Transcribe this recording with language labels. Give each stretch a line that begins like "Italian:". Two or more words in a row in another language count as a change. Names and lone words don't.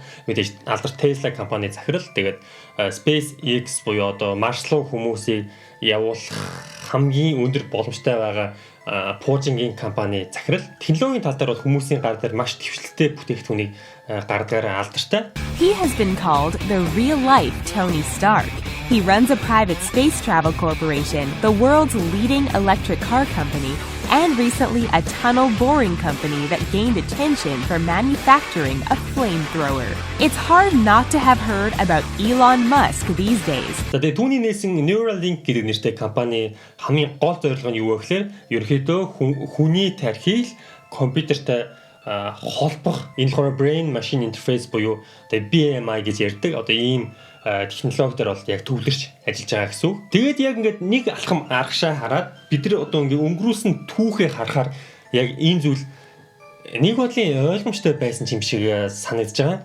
Mongolian: Мэдээж алдарт Tesla компани захирал, тэгээд SpaceX буюу одоо Марс руу хүмүүсийг явуулах хамгийн өндөр боломжтой байгаа пуужингийн компани захирал. Технологийн тал дээр бол хүмүүсийн гар дээр маш дэвшлэлтэй бүтээгдэхүүнийг гардагаараа алдартай.
English: He has been called the real-life Tony Stark. He runs a private space travel corporation, the world's leading electric car company, and recently a tunnel boring company that gained attention for manufacturing a flamethrower. It's hard not to have heard about Elon Musk these days.
Mongolian: За тэгээ түүний нээсэн Neuralink гэдэг нэртэй компани хамгийн гол зорилго нь юу вэ гэхээр ерөнхийдөө хүний тархийг компьютертэй холбох энэ болохоор
English: brain machine interface
Mongolian: буюу тэгээ BMI гэж ярьдаг. Одоо ийм технологиор бол яг төвлөрч ажиллаж байгаа гэсэн үг. Тэгээд яг ингээд нэг алхам аргашаа хараад бид нар одоо ингээд өнгөрүүлсэн түүхээ харахаар яг энэ зүйл нэг бодлын ойлгомжтой байсан юм шиг санагдаж байгаа.